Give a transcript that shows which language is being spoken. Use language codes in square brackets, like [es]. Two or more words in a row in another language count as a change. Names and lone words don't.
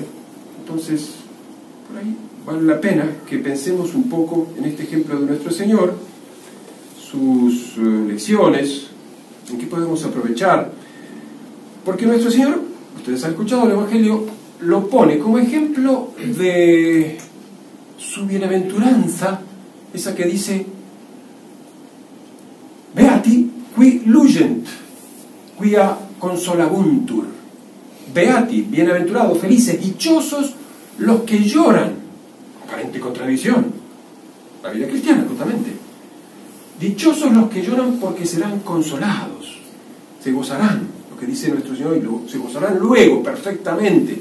[es] Entonces, por ahí vale la pena que pensemos un poco en este ejemplo de nuestro Señor, sus lecciones, en qué podemos aprovechar. Porque nuestro Señor, ustedes han escuchado el Evangelio, lo pone como ejemplo de su bienaventuranza, esa que dice, [la] Beati qui lugent, quia consolabuntur. Beati, [es] bienaventurados, felices, dichosos los que lloran. Aparente contradicción. La vida cristiana, justamente. Dichosos los que lloran porque serán consolados. Se gozarán, lo que dice nuestro Señor, y se gozarán luego perfectamente.